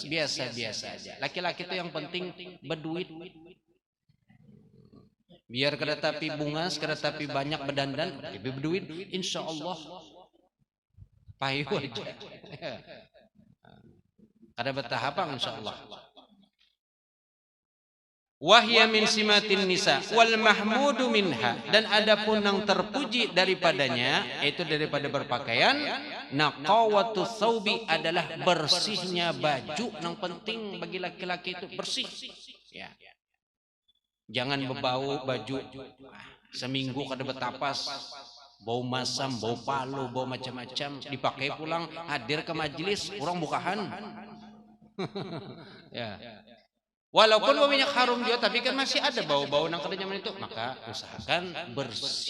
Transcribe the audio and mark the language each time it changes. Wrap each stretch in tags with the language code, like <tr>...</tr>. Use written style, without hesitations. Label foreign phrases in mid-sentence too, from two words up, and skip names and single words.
<bjn>Biasa-biasa aja. Laki-laki itu yang penting berduit. Biar kada tapi bungas, kada tapi banyak berdandan, lebih berduit,</bjn> <ar>إن شاء الله</ar> <bjn>payu aja. Kada bertahapang</bjn> <ar>إن شاء الله. وهي من سمات النساء والمحمود منها,</ar> <bjn>dan adapun yang terpuji daripadanya, itu daripada berpakaian,</bjn> <ar>نقاوة الثوب,</ar> <bjn>adalah bersihnya baju. Yang penting bagi laki-laki itu bersih. Ya. Jangan berbau baju seminggu kada betapas, bau masam, bau palu, bau macam-macam, dipakai pulang hadir ke majelis orang bukahan. Ya. Walaupun bau minyak harum juga, tapi kan masih ada bau-bau nang kada nyaman itu, maka usahakan bersih.</bjn>